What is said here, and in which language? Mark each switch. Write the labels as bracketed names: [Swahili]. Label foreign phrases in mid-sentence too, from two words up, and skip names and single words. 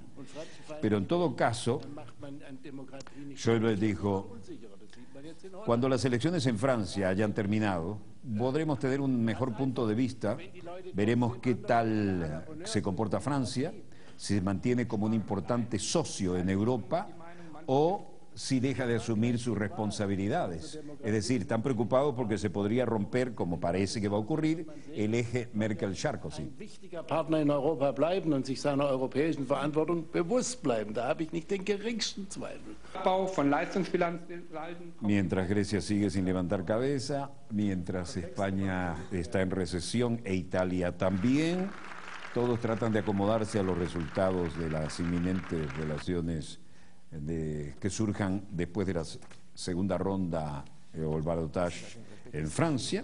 [Spanish] Pero en todo caso, Schäuble dijo, cuando las elecciones en Francia hayan terminado, podremos tener un mejor punto de vista, veremos qué tal se comporta Francia, si se mantiene como un importante socio en Europa o si deja de asumir sus responsabilidades. Es decir, están preocupados porque se podría romper, como parece que va a ocurrir, el eje Merkel-Sarkozy. [German] Partner in Europa bleiben und sich seiner europäischen Verantwortung bewusst bleiben. Da habe ich nicht den geringsten Zweifel. [Spanish] Mientras Grecia sigue sin levantar cabeza, mientras España está en recesión e Italia también, todos tratan de acomodarse a los resultados de las inminentes relaciones que surjan después de la segunda ronda o el balotage en Francia.